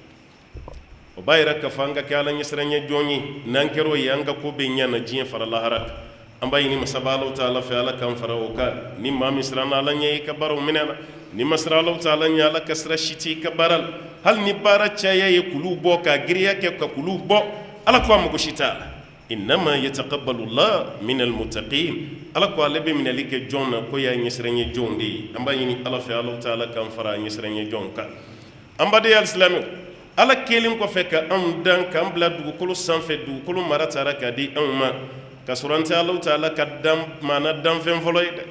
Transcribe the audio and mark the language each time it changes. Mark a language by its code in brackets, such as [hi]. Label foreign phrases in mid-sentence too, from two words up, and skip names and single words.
[bm] o b'a yira k'a fɔ an ka kɛ Ala ɲɛsiranya jɔn ye n'an kɛr'o ye an ka ko bɛ ɲɛ na diɲɛ fara lahara kan an b'a ɲini masaba Alahu taala fɛ Ala k'an fara o kan ni maa min siranna Ala ɲɛ i ka baaraw minɛ na ni ma siran Alahu taala ɲɛ Ala ka sira si t'i ka baara la hali ni baara caya ye kulu bɔ ka giriya kɛ ka kulu bɔ Ala ko a mago si t'a la [ar] إنما يتقبل الله من المتقين [bm] Ala ko ale bɛ minɛli kɛ jɔn na ko y'a ɲɛsiranya jɔnw de ye an b'a ɲini Ala fɛ Alahu taala k'an fara ɲɛsiranya jɔnw kan an baden alisilamɛw Ala kelen kɔfɛ ka anw dan k'an bila dugukolo sanfɛ dugukolo mara taara k'a di anw ma ka sɔrɔ an tɛ Alahu taala ka maana danfɛn fɔlɔ ye